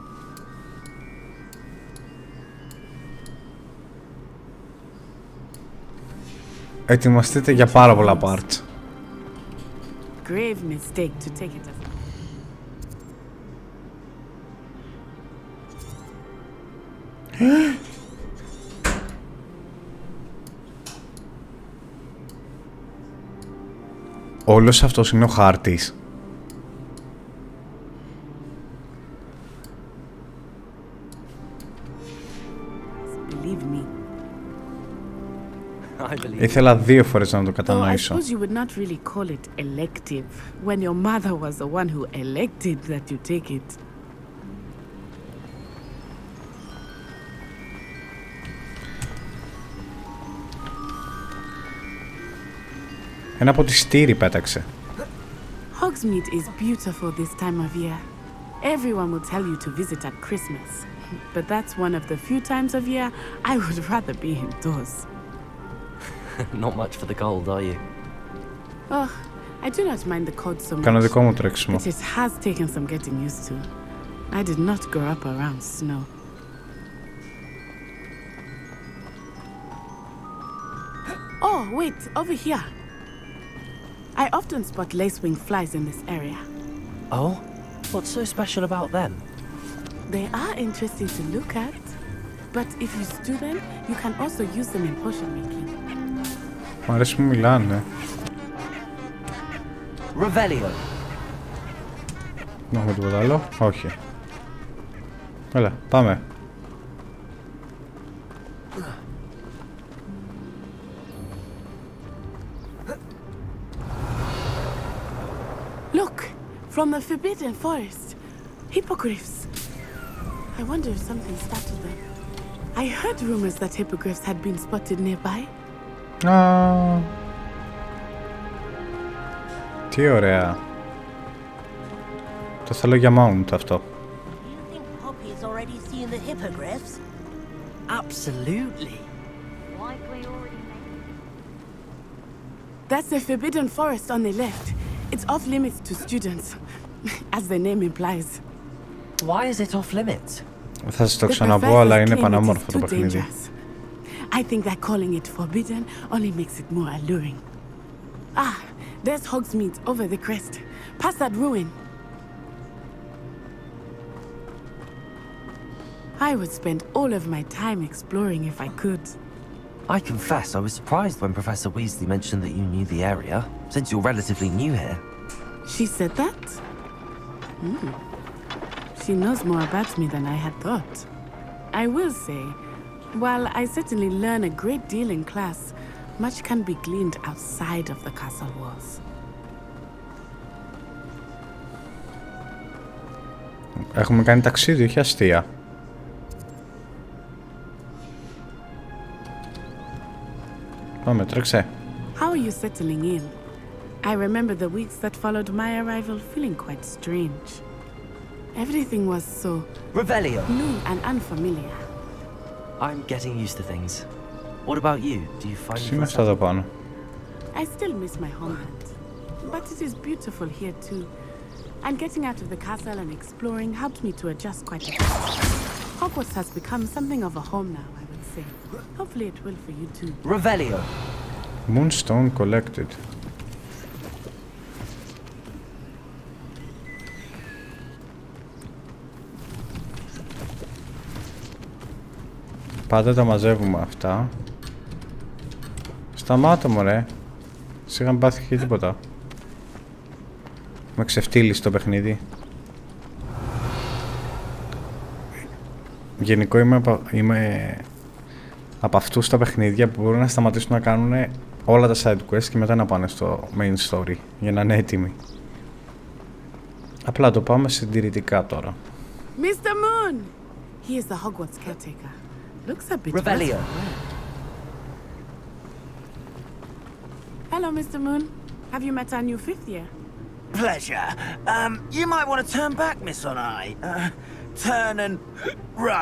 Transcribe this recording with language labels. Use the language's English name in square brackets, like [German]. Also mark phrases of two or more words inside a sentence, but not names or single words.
[Greek] Ετοιμαστείτε για πάρα πολλά parts. [English] Grave mistake to take it as... [Greek] Όλος αυτός είναι ο χάρτης. Ήθελα 2 φορές να το κατανοήσω. [English] I suppose you would not really call it elective when your mother was the one who elected that you take it. [Greek] Ένα ποτιστήρι πέταξε. [English] Hogsmeade is beautiful this time of year. Everyone will tell you to visit at Christmas, but that's one of the few times of year I would rather be indoors. Not much for the cold, are you? Oh, I do not mind the cold so much. [Greek] Κάνω δικό μου τρέξιμο. [English] But it has taken some getting used to. I did not grow up around snow. Oh, wait, over here. I often spot lacewing flies in this area. Oh? What's so special about them? They are interesting to look at, but if you stew them, you can also use them in potion making. [Greek] Μου αρέσει που μιλάνε. [English] Revelio. [Greek] Δεν έχουμε τίποτα άλλο. Όχι. Έλα, πάμε. [English] Look, from the Forbidden Forest. Hippogriffs. I wonder if something startled them. I heard rumors that hippogriffs had been spotted nearby. [Greek] Τι ωραία. Το θέλω για mount αυτό. [English] You think Poppy's already seen the hippogriffs? Absolutely. That's the Forbidden Forest on the left. It's off limits to students, as the name implies. Why is it off limits? [Greek] Θα σας το ξαναπώ, αλλά είναι πανέμορφο το παιχνίδι. [English] I think that calling it forbidden only makes it more alluring. Ah, there's Hogsmeade over the crest. Past that ruin. I would spend all of my time exploring if I could. I confess I was surprised when Professor Weasley mentioned that you knew the area, since you're relatively new here. She said that? She knows more about me than I had thought. I will say, while I certainly learn a great deal in class, much can be gleaned outside of the castle walls. [Greek] Έχουμε κάνει ταξίδι, όχι αστεία. Πάμε, τρέξε. [English] How are you settling in? I remember the weeks that followed my arrival feeling quite strange. Everything was so Revelio. new and unfamiliar. I'm getting used to things. What about you? Do you find [Greek] Είμαι αυτά εδώ πάνω. [English] I still miss my homeland, but it is beautiful here too. And getting out of the castle and exploring helped me to adjust quite a bit. Hogwarts has become something of a home now, I would say. Hopefully it will for you too. Revelio. Moonstone collected. [Greek] Πάντα τα μαζεύουμε αυτά. Σταμάτα μωρέ. Σιγά μην πάθει και τίποτα. Με ξεφτύλισε το παιχνίδι. Γενικό είμαι από αυτούς τα παιχνίδια που μπορούν να σταματήσουν να κάνουν όλα τα [English] side quests [Greek] και μετά να πάνε στο [English] main story [Greek] για να είναι έτοιμοι. Απλά το πάμε συντηρητικά τώρα. [English] Mr. Moon! He is the Hogwarts caretaker. Looks a bit Revelio. Hello, Mr. Moon. Have you met our new fifth year? Pleasure. You might want to turn back, Miss Onai. Turn and run.